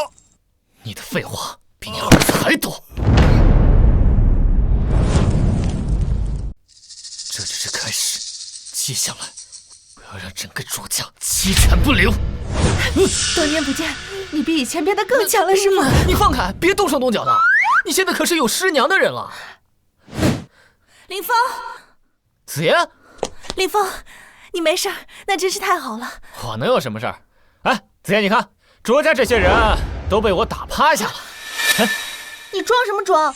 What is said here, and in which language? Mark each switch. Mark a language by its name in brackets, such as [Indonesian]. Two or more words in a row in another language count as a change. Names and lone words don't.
[Chinese] 你的廢話比你兒子還多。這只是開始，接下來我要讓整個卓家雞犬不留。多年不見，你比以前變得更強了，是嗎？你放開，別動手動腳的。你現在可是有師娘的人了。林峰，子言，林峰，你沒事兒，那真是太好了。我能有什麼事兒？哎，子言，你看。卓家這些人都被我打趴下了。你裝什麼裝？